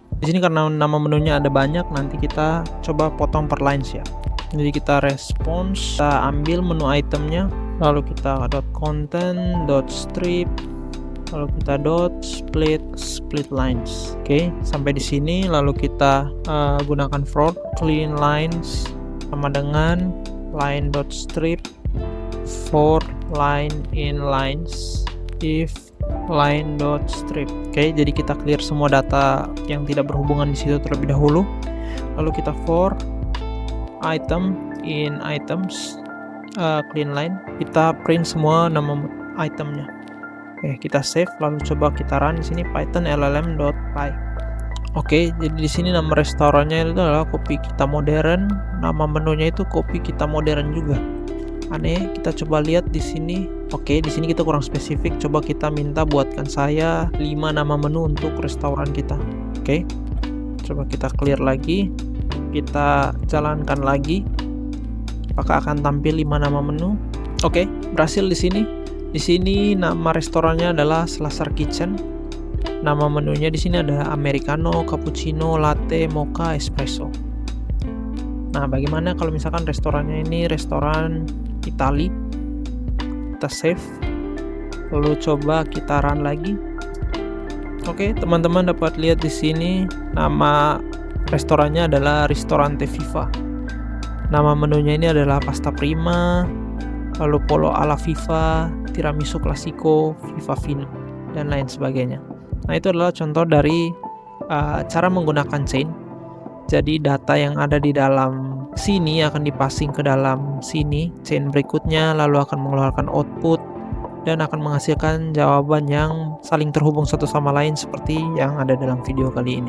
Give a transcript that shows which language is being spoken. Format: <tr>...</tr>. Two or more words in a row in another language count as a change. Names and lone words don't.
<id>Di sini karena nama menunya ada banyak, nanti kita coba potong per lines ya. Jadi kita response, kita ambil menu itemnya, lalu kita .content.strip, lalu kita</id> <en>.split lines.</en> <id>Oke, sampai di sini lalu kita gunakan</id> <en>for clean lines</en> <id>sama dengan</id> <en>line.strip for line in lines if line.strip.</en> <id>Oke, jadi kita clear semua data yang tidak berhubungan di situ terlebih dahulu. Lalu kita</id> <en>for item in items clean line,</en> <id>kita print semua nama itemnya. Oke, kita save, lalu coba kita run di sini python llm.py. Oke, jadi di sini nama restorannya itu adalah kopi kita modern, nama menunya itu kopi kita modern juga. Aneh, kita coba lihat di sini. Oke, di sini kita kurang spesifik. Coba kita minta buatkan saya 5 nama menu untuk restoran kita. Oke, coba kita clear lagi. Kita jalankan lagi. Apakah akan tampil 5 nama menu? Oke, berhasil di sini. Di sini nama restorannya adalah Slasher Kitchen. Nama menunya di sini ada americano, cappuccino, latte, mocha, espresso. Nah, bagaimana kalau misalkan restorannya ini restoran Itali? Kita save. Lalu coba kita run lagi. Oke, teman-teman dapat lihat di sini nama restorannya adalah Ristorante Viva. Nama menunya ini adalah pasta prima, lalu polo alla viva, tiramisu classico, viva fino, dan lain sebagainya. Nah, itu adalah contoh dari cara menggunakan chain. Jadi data yang ada di dalam sini akan dipasing ke dalam sini, chain berikutnya, lalu akan mengeluarkan output dan akan menghasilkan jawaban yang saling terhubung satu sama lain seperti yang ada dalam video kali ini.</id>